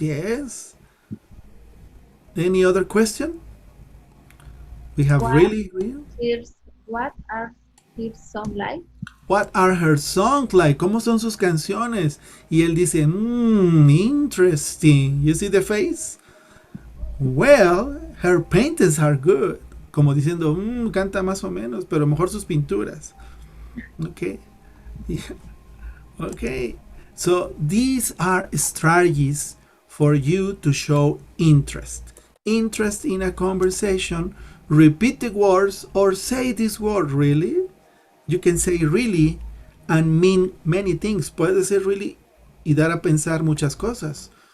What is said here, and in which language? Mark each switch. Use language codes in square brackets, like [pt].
[en] Yes. Any other question? We have What really. What are her songs like? What are her songs like? [es] ¿Cómo son sus canciones? Y él dice, [en] interesting. You see the face? Well, her paintings are good. [es] Como diciendo, canta más o menos, pero mejor sus pinturas. [en] Okay. Yeah. Okay. So these are strategies for you to show interest. Interest in a conversation. Repeat the words or say this word really. You can say really and mean many things. [es] Puede decir really y dar a pensar muchas cosas.